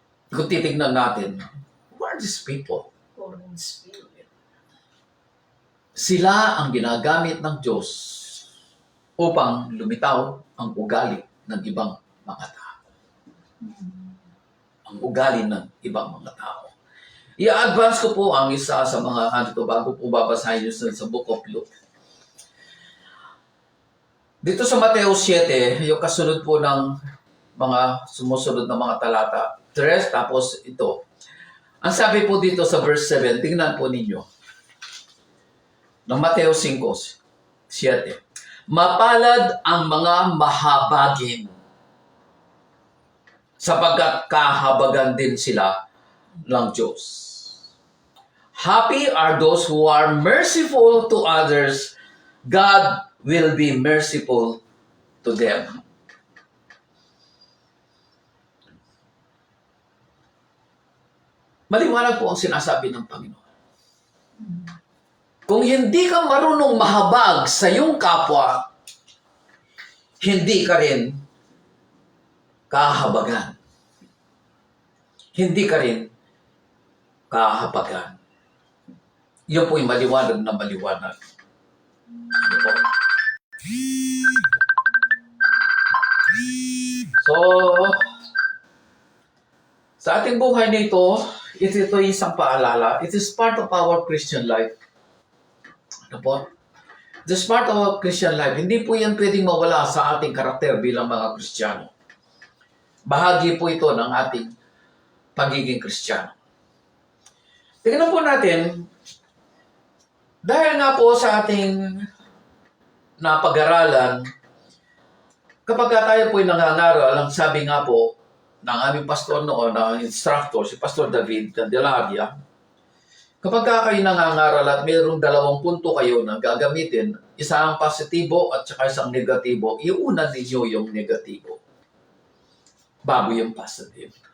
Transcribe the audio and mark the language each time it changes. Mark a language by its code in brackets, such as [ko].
[tl] Kung titignan natin, [en] who are these people? Foreign spirit. [tl] Sila ang ginagamit ng Diyos upang lumitaw ang ugali ng ibang mga tao. Ang ugali ng ibang mga tao. I-advance ko po ang isa sa mga bago po babasahin nyo sa Book of Luke. Dito sa Mateo 7, yung kasunod po ng mga sumusunod na mga talata. 3, tapos ito. Ang sabi po dito sa verse 7, tingnan po ninyo. Ng Mateo 5, 7. Mapalad ang mga mahabagin, sapagkat kahabagan din sila ng Diyos. [en] Happy are those who are merciful to others. God will be merciful to them. [tl] Maliwanag po ang sinasabi ng Panginoon. Kung hindi ka marunong mahabag sa iyong kapwa, hindi ka rin kahabagan. Hindi ka rin kahabagan. Yun po'y maliwanag na maliwanag. Ano po? So, sa ating buhay nito, ito isang paalala. [en] It is part of our Christian life. [tl] Ano po? [en] It is part of our Christian life. [tl] Hindi po yan pwedeng mawala sa ating karakter bilang mga Kristiyano. Bahagi po ito ng ating pagiging Kristiyano. Tingnan po natin, dahil nga po sa ating napag-aralan, kapag tayo po'y nangangaral, ang sabi nga po ng aming pastor noon, ng instructor, si Pastor David de la Avia, kapag kayo nangangaral at mayroong 2 punto kayo na gagamitin, isang positibo at saka isang negatibo, iunan ninyo yung negatibo bago yung positive.